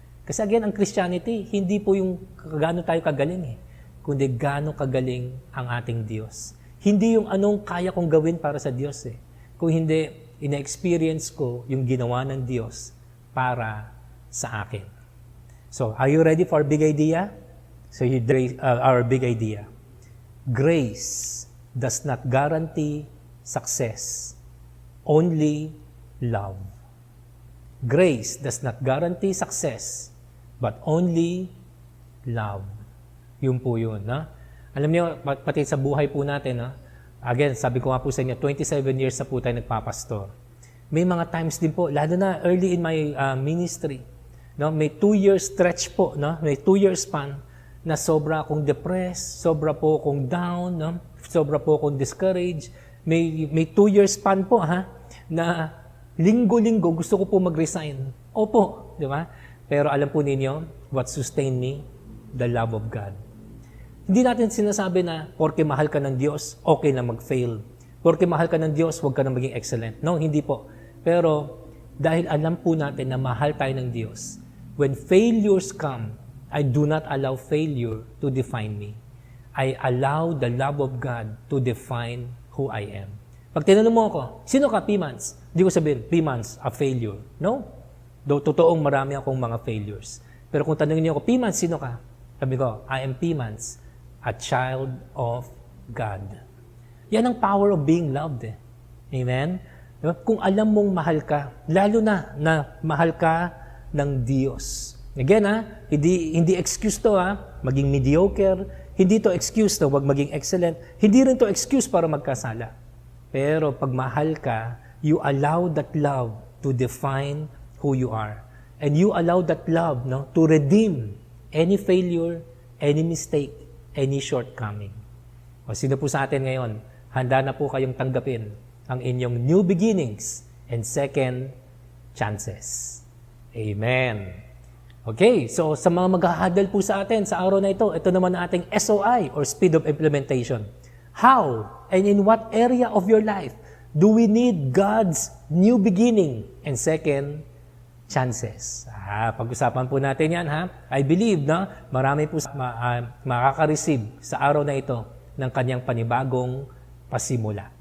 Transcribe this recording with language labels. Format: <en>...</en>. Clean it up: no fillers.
<tl>Kasi again, ang Christianity, hindi po yung gaano tayo kagaling kundi gaano kagaling ang ating Diyos. Hindi yung anong kaya kong gawin para sa Diyos Kung hindi, ina-experience ko yung ginawa ng Diyos para sa akin.</tl> <en>So, are you ready for our big idea? So, our big idea. Grace does not guarantee success. Only love. Grace does not guarantee success, but only love.</en> <tl>Yun po yun. Alam niyo, pati sa buhay po natin, again, sabi ko nga po sa inyo, 27 years na po tayo nagpapastor. May mga times din po, lalo na early in my ministry, may 2-year stretch po, may 2-year span na sobra akong depressed, sobra po akong down, sobra po akong discouraged. May 2-year span po, na linggo-linggo gusto ko po mag-resign. Opo, di ba? Pero alam po ninyo,</tl> <en>what sustained me? The love of God.</en> <tl>Hindi natin sinasabi na porke mahal ka ng Diyos, okay na mag-fail. Porke mahal ka ng Diyos, huwag ka na maging excellent. No, hindi po. Pero dahil alam po natin na mahal tayo ng Diyos,</tl> <en>when failures come, I do not allow failure to define me. I allow the love of God to define who I am.</en> <tl>Pag tinanong mo ako, sino ka, P-Mans? Hindi ko sabihin, P-Mans, a failure. No? Totoong marami akong mga failures. Pero kung tanongin niyo ako, P-Mans, sino ka? Sabi ko,</tl> <en>I am P-Mans, a child of God.</en> <tl>Yan ang</tl> <en>power of being loved.</en> <tl>Amen? Diba? Kung alam mong mahal ka, lalo na mahal ka ng Diyos. Again, hindi excuse to, maging mediocre. Hindi to excuse to, wag maging excellent. Hindi rin to excuse para magkasala. Pero pag mahal ka,</tl> <en>you allow that love to define who you are. And you allow that love, no, to redeem any failure, any mistake, any shortcoming.</en> <tl>O sino po sa atin ngayon, handa na po kayong tanggapin ang inyong new beginnings and second chances. Amen. Okay, so sa mga maghahadal po sa atin sa araw na ito naman ang ating SOI or Speed of Implementation.</tl> <en>How and in what area of your life do we need God's new beginning and second chances?</en> <tl>Pag-usapan po natin yan, ha? I believe na marami po makaka-receive sa araw na ito ng kanyang panibagong pasimula.</tl>